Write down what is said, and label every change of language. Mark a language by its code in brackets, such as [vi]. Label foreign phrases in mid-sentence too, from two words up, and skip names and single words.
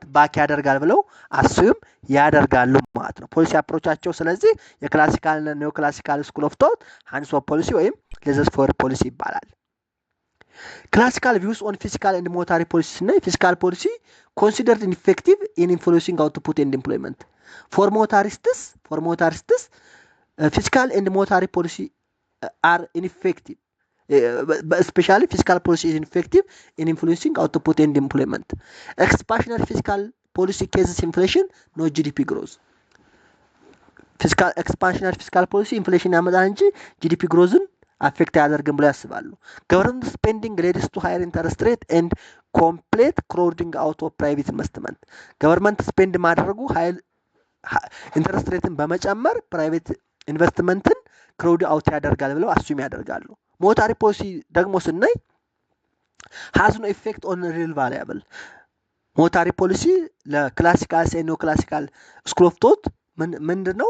[am] ባክ ያደርጋል ብለው አስዩም ያደርጋሉ ማለት ነው ፖሊሲ አፕሮቻቸው። ስለዚህ የክላሲካል እና [en] neo classical school of thought hands off policy [am] ወይም [en] laissez faire policy [am] ይባላል። [en] classical views on fiscal and monetary policy [am] እና [en] fiscal policy considered ineffective in influencing output and employment። for monetarists fiscal and monetary policy are ineffective especially fiscal policy is ineffective in influencing output and employment. Expansionary fiscal policy causes inflation, no GDP growth. Expansionary fiscal policy inflation [am] ያመጣል እንጂ [en] GDP growthን [am] አፌክት አያደርግም ብለው ያስባሉ። [en] government spending leads to higher interest rate and complete crowding out of private investment. government spend [am] ማድረጉ [en] interest rate [am] በመጨመር [en] private investment crowd out [am] ያደርጋል ብለው አስዩም ያደርጋሉ። [en] monetary policy [am] ደግሞ ስናይ [en] has no effect on real variable። monetary policy for classical neo classical school of thought [am] ምንድነው?